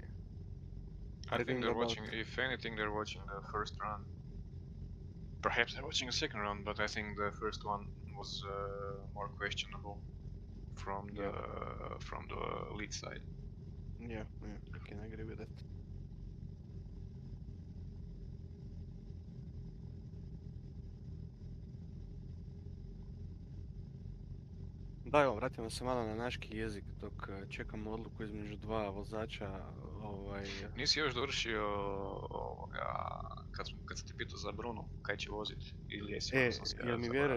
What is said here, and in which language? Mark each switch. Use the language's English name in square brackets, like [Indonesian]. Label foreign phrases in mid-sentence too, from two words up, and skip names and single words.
[English] I think arguing they're about. watching, if anything, they're watching the first run. Perhaps they're watching the second run, but I think the first one was more questionable from the lead side. Yeah, I can agree with that. [Croatian] Da, evo, vratimo se malo na naški jezik dok čekamo odluku između dva vozača. Nisi još dovršio kad sam te pitao za Bruno, kaj će voziti, ili jesi, onda sam se ja zaboravio.